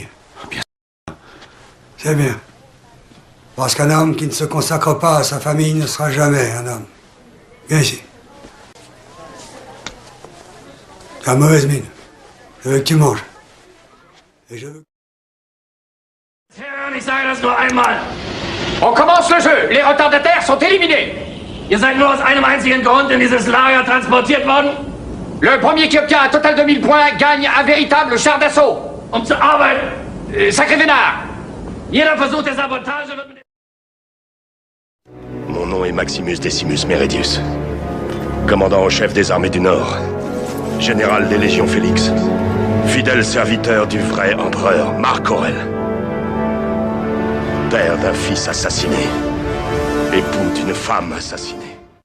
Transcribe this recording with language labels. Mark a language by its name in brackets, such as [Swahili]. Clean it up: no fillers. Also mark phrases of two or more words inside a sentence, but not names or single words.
[French] Bien sûr. C'est bien. Parce qu'un homme qui ne se consacre pas à sa famille ne sera jamais un homme. Viens ici. Tu as mauvaise mine. Je veux que tu manges. Et je veux... [German] Ich sage das nur einmal. [French] On commence le jeu. Les retardataires sont éliminés. [German] Ihr seid nur aus einem einzigen Grund in dieses Lager transportiert worden. [French] Le premier qui obtient un total de 1000 points gagne un véritable char d'assaut. [German] Zu arbeiten. [French] Sacré vénard. [German] Jeder Versuch der Sabotage wird mit... [French] Mon nom est Maximus Decimus Meridius, commandant en chef des armées du Nord, général des légions Félix, fidèle serviteur du vrai empereur Marc Aurèle, père d'un fils assassiné, époux d'une femme assassinée.